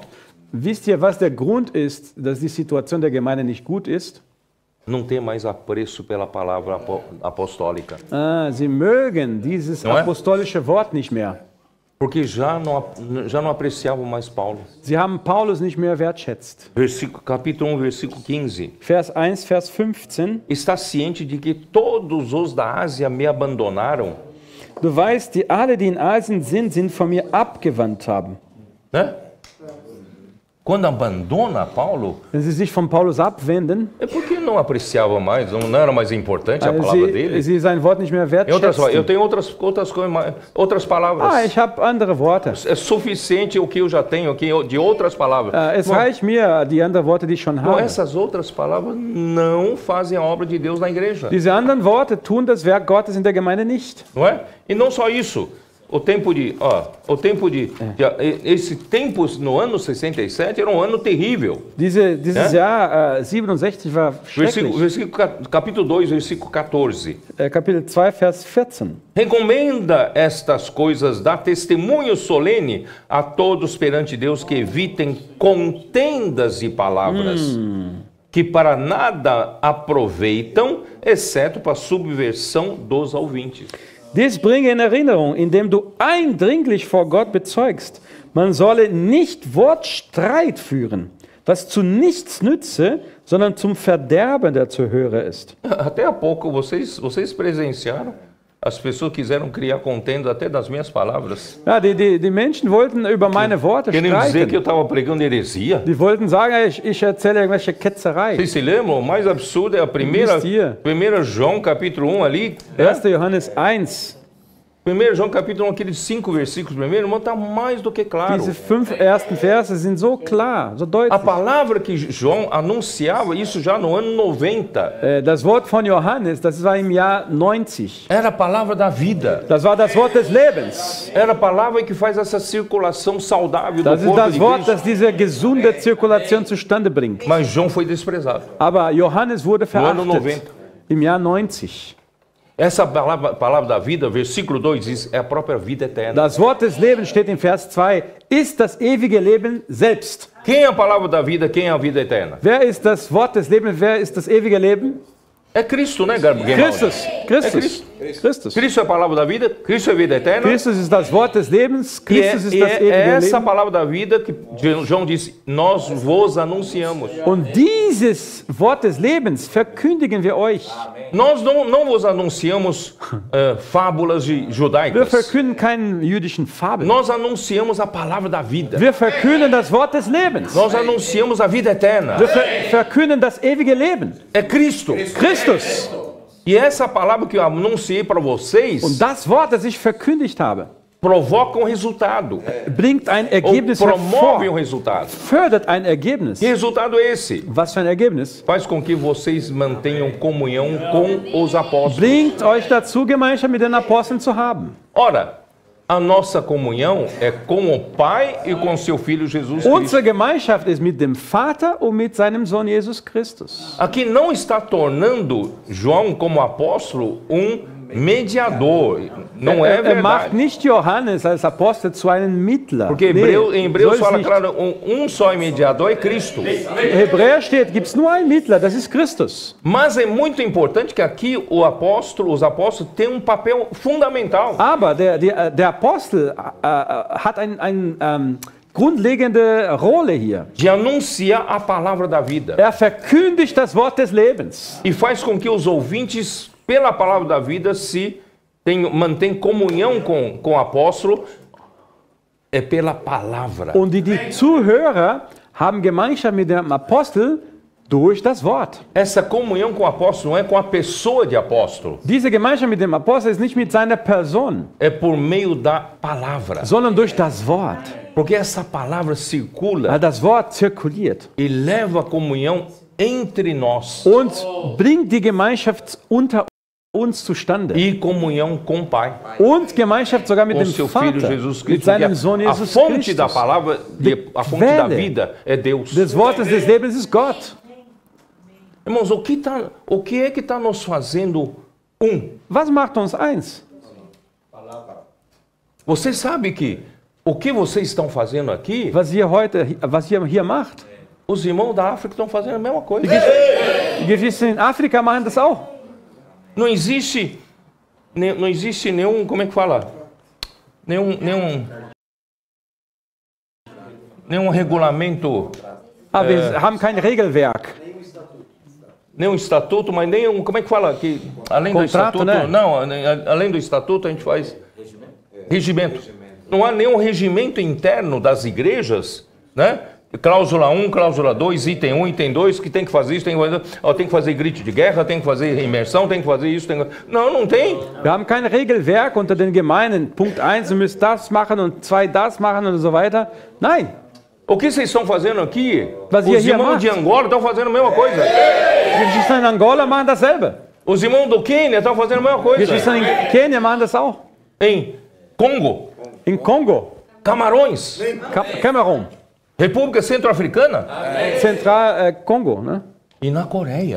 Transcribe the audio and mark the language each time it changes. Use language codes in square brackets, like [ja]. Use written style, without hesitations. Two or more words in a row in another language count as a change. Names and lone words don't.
[de] Wisst ihr, was der Grund ist, dass die Situation der Gemeinde nicht gut ist? [pt] Não tem mais apreço pela palavra apostólica. [de] Sie mögen dieses apostolische Wort nicht mehr. [pt] Porque já não apreciavam mais Paulo. [de] Sie haben Paulus nicht mehr wertschätzt. [pt] Capítulo 1, versículo 15. [de] Vers 1, Vers 15. [pt] Está ciente de que todos os da Ásia me abandonaram? [de] Du weißt, die alle, die in Asien sind von mir abgewandt haben. [pt] Né? Quando abandona Paulo, [de] wenn sie sich von Paulus abwenden, [pt] é porque não apreciava mais, não era mais importante a palavra dele. [de] Sie sein Wort nicht mehr wertschätzen. [pt] Eu tenho outras palavras. [de] Ich habe andere Worte. [pt] É suficiente o que eu já tenho aqui de outras palavras. [de] Es reicht mir die anderen Worte, die ich schon habe. [pt] Essas outras palavras não fazem a obra de Deus na igreja. [de] Diese anderen Worte tun das Werk Gottes in der Gemeinde nicht. [pt] Não é? E não só isso. Esse tempo no ano 67 era um ano terrível. [de] Dieses Jahr 67 war schrecklich. [pt] Capítulo 2, versículo 14. [de] Kapitel 2, Vers 14. [pt] Recomenda estas coisas, dá testemunho solene a todos perante Deus que evitem contendas e palavras, que para nada aproveitam, exceto para a subversão dos ouvintes. [de] Dies bringe in Erinnerung, indem du eindringlich vor Gott bezeugst, man solle nicht Wortstreit führen, was zu nichts nütze, sondern zum Verderben der Zuhörer ist. [pt] Até há pouco vocês presenciaram, as pessoas quiseram criar contenda até das minhas palavras. [de] Ja, die Menschen wollten über meine Worte streiten. [pt] Querendo dizer que eu estava pregando heresia. [de] Die wollten sagen, ich erzähle irgendwelche Ketzerei. [pt] Vocês se lembram? O mais absurdo é a primeira João capítulo 1 ali. [de] 1. Johannes 1. [pt] 1 João capítulo 1, aqueles 5 versículos primeiro, irmão, está mais do que claro. [de] Diese 5 ersten Verse sind so klar, so [pt] A [de] deutlich. [pt] palavra que João anunciava, isso já no ano 90, [de] Das Wort von Johannes, das war im Jahr 90. [pt] era a palavra da vida. [de] Das war das Wort des Lebens. [pt] Era a palavra que faz essa circulação saudável do [de] Das ist [pt] corpo [de] das [pt] de [de] Wort, [pt] Cristo. [de] das diese gesunde Zirkulation zustande bringt. [pt] Mas João foi desprezado. [de] Aber Johannes wurde [pt] No ano [de] verachtet [pt] 90. [de] im Jahr 90. [pt] Essa palavra da vida, versículo 2 diz, é a própria vida eterna. [de] Das Wort des Lebens steht in Vers 2, ist das ewige Leben selbst. Quem é a palavra da vida? Quem é a vida eterna? Wer ist das Wort des Lebens? Wer ist das ewige Leben? [pt] É Cristo, né, Gabriel? [de] Christus. Christus. [pt] Cristo. [de] Christus. [pt] Cristo é a palavra da vida, Cristo é a vida eterna. [de] Christus ist das Wort des Lebens. [pt] E [de] Christus ist das [pt] é [de] ewige [pt] essa [de] Leben. [pt] palavra da vida que João disse, nós vos anunciamos. [de] Und dieses Wort des Lebens verkündigen wir euch. [pt] Nós não vos anunciamos fábulas [de] Wir [pt] judaicas. [de] verkünden keine jüdischen Fabeln. [pt] Nós anunciamos a palavra da vida. [de] Wir verkünden das Wort des Lebens. [pt] Nós anunciamos a vida eterna. [de] Wir verkünden das ewige Leben. [pt] É Cristo. [de] Christus. [pt] E essa palavra que eu anunciei para vocês [de] Und das Wort, das ich verkündigt habe, [pt] provoca um resultado. [de] bringt ein [pt] Ou [de] Ergebnis [pt] promove um [de] hervor, [pt] resultado. [de] fördert ein Ergebnis. [pt] Que resultado é esse? [de] Was für ein Ergebnis? [pt] Faz com que vocês mantenham comunhão com os apóstolos. [de] Bringt euch dazu, Gemeinschaft mit den Aposteln zu haben. [pt] Ora, a nossa comunhão é com o Pai e com seu Filho Jesus Cristo. [de] Unsere Gemeinschaft ist mit dem Vater und mit seinem Sohn Jesus Christus. [pt] Aqui não está tornando João como apóstolo mediador. Não é [de] Er macht [pt] verdade. [de] nicht Johannes als Apostel zu einem Mittler. [pt] Porque [de] Nee, [pt] em Hebreus [de] so ist [pt] fala [de] nicht. [pt] claro, só mediador é Cristo. [de] In Hebräer steht, gibt es nur einen Mittler, das ist Christus. [pt] Mas é muito importante que aqui os apóstolos têm um papel fundamental. [de] Aber der Apostel hat eine grundlegende Rolle hier. [pt] De anunciar a palavra da vida. [de] Er verkündigt das Wort des Lebens. [pt] E faz com que os ouvintes, pela palavra da vida, mantêm comunhão com o apóstolo, é pela palavra. [de] Und die Zuhörer haben Gemeinschaft mit dem Apostel durch das Wort. [pt] Essa comunhão com o apóstolo não é com a pessoa de apóstolo, [de] Diese Gemeinschaft mit dem Apostel ist nicht mit seiner Person, [pt] é por meio da palavra. [de] sondern durch das Wort. [pt] Porque essa palavra circula [de] Das Wort zirkuliert [pt] e leva a comunhão entre nós [de] und bringt die Gemeinschaft unter uns zustande. [pt] e comunhão com o Pai, [de] Und Gemeinschaft sogar mit [pt] com [de] dem [pt] seu Filho [de] Vater, [pt] Jesus [de] mit [pt] Cristo. [de] seinem [pt] Porque [de] Sohn [pt] a [de] Jesus [pt] fonte da [de] Christus. [pt] palavra, a fonte da vida é Deus. [de] Des Wortes des Lebens ist Gott. [pt] Irmãos, o que é que está nos fazendo [de] Was macht uns eins? [pt] Você sabe que o que vocês estão fazendo aqui, [de] Was ihr hier macht? [pt] os irmãos da África estão fazendo a mesma coisa. [de] Die Geschwister in Afrika machen das auch. [pt] Não existe nenhum, como é que fala? Nenhum regulamento, [de] Aber wir haben kein Regelwerk. [pt] nenhum estatuto, mas nenhum, como é que fala? Que além do Contrato, estatuto, né? não, além do estatuto a gente faz regimento. Não há nenhum regimento interno das igrejas, né? Cláusula 1, cláusula 2, item 1, item 2, que tem que fazer isso, tem que fazer grito de guerra, tem que fazer imersão, tem que fazer isso, não tem. [de] Wir haben kein Regelwerk unter den Gemeinden. Punkt 1, ihr müsst das machen und 2 das machen und so weiter. Nein. [pt] O que vocês estão fazendo aqui? Mas Os [de] hier [pt] irmãos [de] macht. [pt] de Angola estão fazendo a mesma coisa. [de] Die Geschwister in Angola machen dasselbe. [pt] Os irmãos do Quênia estão fazendo a mesma [de] Die [pt] coisa. [de] Geschwister in Kenia machen das auch. [pt] Em Congo, [de] In Kongo, [pt] Camarões, [de] Kamerun, [pt] República Centro-Africana [de] Zentral Kongo, ne? [pt] e na Coreia.